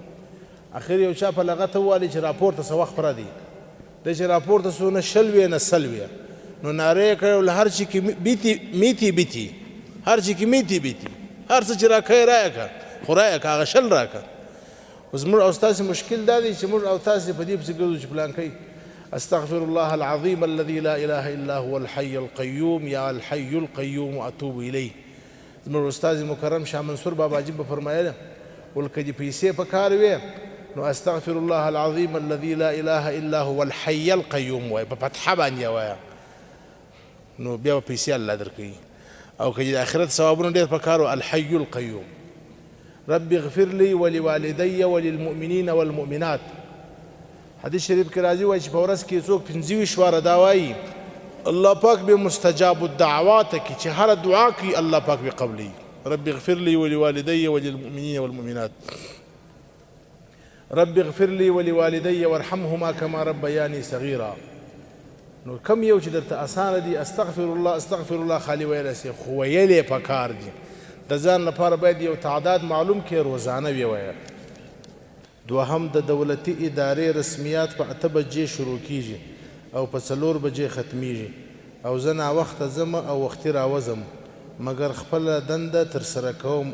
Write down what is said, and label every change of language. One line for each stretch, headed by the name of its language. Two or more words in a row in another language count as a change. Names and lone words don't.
Pashto: اخر یو چا په لغته ووالي چې راپورته څه وخت پره دی، دی چې راپورته سو نه 100 وې نه 100 وې، نو ناره یې کړې ول هر چي کې میتي بیتي، هر چي کې میتي بیتي، هر څه چې راکوې رایه که، خو رایه که هغه 100 راکه. اوس موږ او ستاسې مشکل دا دی چې موږ او تاسې په دې پسې ګرځو چې پلان کوي.
Arabic: استغفر الله العظیم الذي لا اله الا هو الحي القيوم یا الحي القيوم اتوب الیه.
Pashto: زموږ استاد مکرم شاه منصور بابا جي به فرمایله، ول که دې پیسې په کار وې نو
Arabic: استغفر الله العظیم الذي لا اله الا هو الحي القيوم
Pashto: وایه، په فتحه باندې وایه، نو بیا به پیسې الله درکوي. او که د آخرت ثوابونه ډېر په کار و
Arabic: الحي القيوم. رب اغفر لي ولوالدي وللمؤمنين والمؤمنات.
Pashto: حدیث شریف کې راځي وایي چې په ورځ کې څوک 25 واره دا وایي، الله پاک به
Arabic: مستجاب الدعوات
Pashto: کی، چې هر دعا کوي الله پاک به قبلي.
Arabic: رب اغفر لي ولوالدي وللمؤمنين والمؤمنات. رب اغفر لي ولوالدي وارحمهما كما ربياني صغيرا.
Pashto: نو کم یو چې درته اسانه دي
Arabic: استغفر الله استغفر الله
Pashto: خالي ویلی سي، خو ویل یې پکار دي. د ځان لپاره باید یو تعداد معلوم کړې، روزانه ویې ویه. دوهم، د دولتي ادارې رسمیات په 8 بجې شروع کیږي او په 4 بجې ختمیږي، او زه ناوخته ځم او وختي راوځم، مګر خپله دنده ترسره کوم.